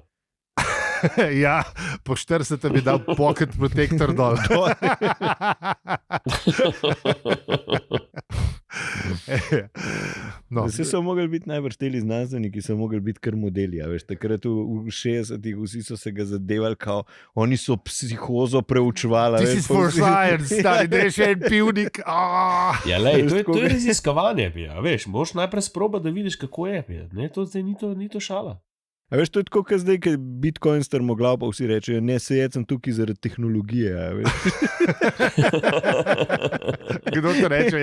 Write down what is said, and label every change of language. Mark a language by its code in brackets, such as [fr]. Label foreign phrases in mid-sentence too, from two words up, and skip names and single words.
[sl] Ja, po 40 bi dal [en] pocket protector [sl] dol. No. Vsi so mogli biti najbrž teli znanstveniki, so mogli biti kar modeli. Veš, takrat v 60-ih vsi so se ga zadevali, kao, oni so psihozo preučevali. [en] This is for science, [sl] stari, da je še en pivnik. Ja, lej, to je raziskovanje, veš, moraš najprej sprobati, da vidiš, kako je. Ne, to zdaj ni to šala. A veš, to je tako, kot zdaj, ko je Bitcoin strmoglav, pa vsi rečejo, ne, sej sem tukaj zaradi tehnologije. Kdo to reče?